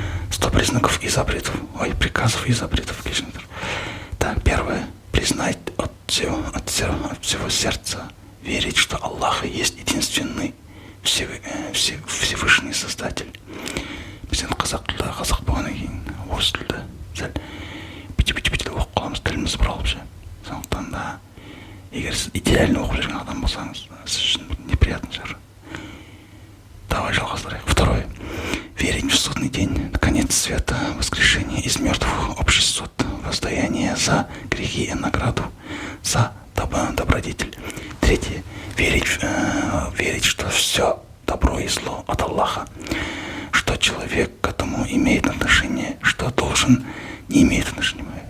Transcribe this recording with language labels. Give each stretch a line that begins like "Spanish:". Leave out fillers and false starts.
Russian: 100 признаков и запретов, приказов и запретов. Так, первое. Признать от всего сердца, верить, что Аллах есть единственный Всевышний Создатель.
Kazakh: Бізден қазақ болғаннан кейін орыс тілді сәл бити оқып қаламыз, тіліміз бұралып ше. Сондықтан да, егер сіз идеально оқып жүрген адам болсаңыз, сіз үшін неприятный шығар. Давай жалғастырайық. Второе.
Russian: Верить в судный день, конец света, воскрешение из мертвых, общий суд, воздаяние за грехи и награду за добродетель. Третье. Верить, что все добро и зло от Аллаха, что человек к этому имеет отношение, что должен не имеет отношения.